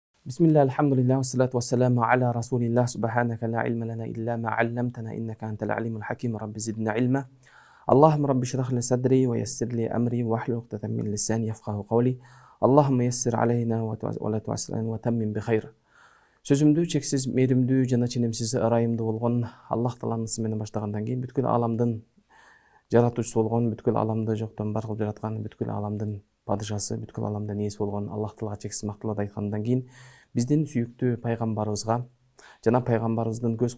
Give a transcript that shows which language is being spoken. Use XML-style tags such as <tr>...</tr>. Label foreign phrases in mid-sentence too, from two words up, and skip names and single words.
<ar>بسم الله الحمد لله والصلاة والسلام على رسول الله سبحانك لا علم لنا إلا ما علمتنا إنك أنت العليم الحكيم رب زدنا علما اللهم رب اشرح لي صدري ويسر لي أمري واحلل عقدة من لساني يفقهوا قولي اللهم يسر علينا ولا تعسر علينا وتمم بخير.</ar> <ky>Сөзімді чексіз мейірімді жана ченемсіз ырайымды болгон Аллах Тааланын аты менен баштагандан кийин бүткүл аламдын жаратуучусу болгон, бүткүл аламды жоктон бар кылып жараткан, бүткүл аламдын падышасы, бүткүл аламдын ээси болгон Аллах Таалага чексиз макталат айткандан кийин биздин сүйүктүү пайгамбарыбызга жана пайгамбарыбыздын көз</ky>